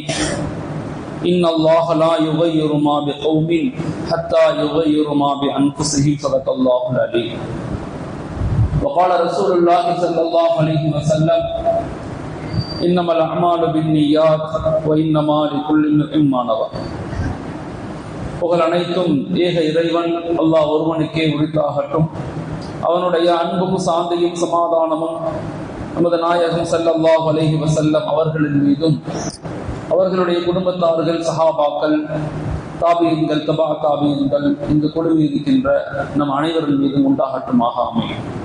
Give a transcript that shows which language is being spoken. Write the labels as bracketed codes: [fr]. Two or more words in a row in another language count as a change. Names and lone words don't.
[ar] إن الله لا يغير ما بقوم حتى يغيروا ما بأنفسهم. صدق الله العليم. وقال رسول الله صلى الله عليه وسلم: إنما الأعمال بالنيات وإنما لكل امرئ ما نوى. [ta] புகழ் அனைத்தும் ஏக இறைவன் அல்லாஹ் ஒருவனுக்கே உரித்தாகட்டும். அவனுடைய அன்பும் சாந்தியும் சமாதானமும் நமது நாயகம் [ar] صلى الله عليه وسلم [ta] அவர்களின் மீதும், அவர்களுடைய குடும்பத்தார்கள், சஹாபாக்கள், தாபீன்கள், தபா தாபீன்கள், இந்த குழுவில் இருக்கின்ற நம் அனைவரின் மீதும் உண்டாகட்டுமாக அமையும்.